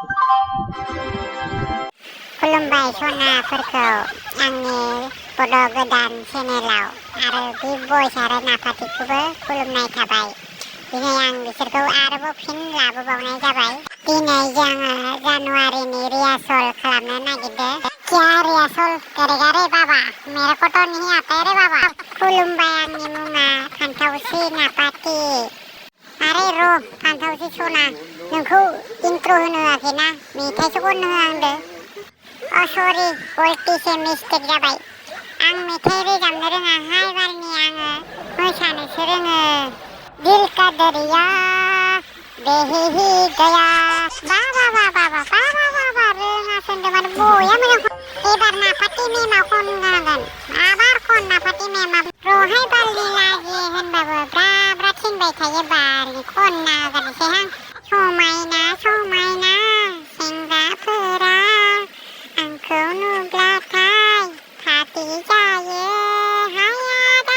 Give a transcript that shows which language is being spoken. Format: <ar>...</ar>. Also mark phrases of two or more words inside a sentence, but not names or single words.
<brx>खुलुमबाय सनाफोरखौ आंनि बड' गोदान चेनेलाव आरो बिग बयस आरो नाफाथिखौबो खुलुमनाय थाबाय। दिनै आं बिसोरखौ आरोबाव फिन लाबोबावनाय जाबाय। दिनै जोङो जानुवारिनि रिहार्सल खालामनो नागिरदों।</brx> <hi>क्या रिहार्सल करेगा रे बाबा, मेरे को तो नहीं आता रे बाबा।</hi> <brx>खुलुमबाय, आंनि मुङा फान्थावस्रि नाफाथि। आरे र' फान्थावस्रि सना, नोंखौ इन्ट्र' होनो होआखैना, मेथाइसो खननो होहांदो। सरि, गलतिसे मिस्टेक जाबाय। आं मेथाइ रोजाबनो रोङाहाय बारनि, आङो मोसानोसो रोङो।</brx> <hi>दिल का दरिया बेहि ही गया।</hi> <brx>बाबा बाबा बाबा बाबा रोङासो होनदों माने बया मोजां। एबार नाफाथि मेमा खननांगोन। आबार खन नाफाथि मेमा। र'हाय बारनि लाजियो होनबाबो ब्रा ब्रा थिनबाय थायो बारनि, खनना होगोनसैहां। समायना समायना सेंग्राफोरा आंखौ नुब्लाथाय फाथि जायो हायादा।</brx>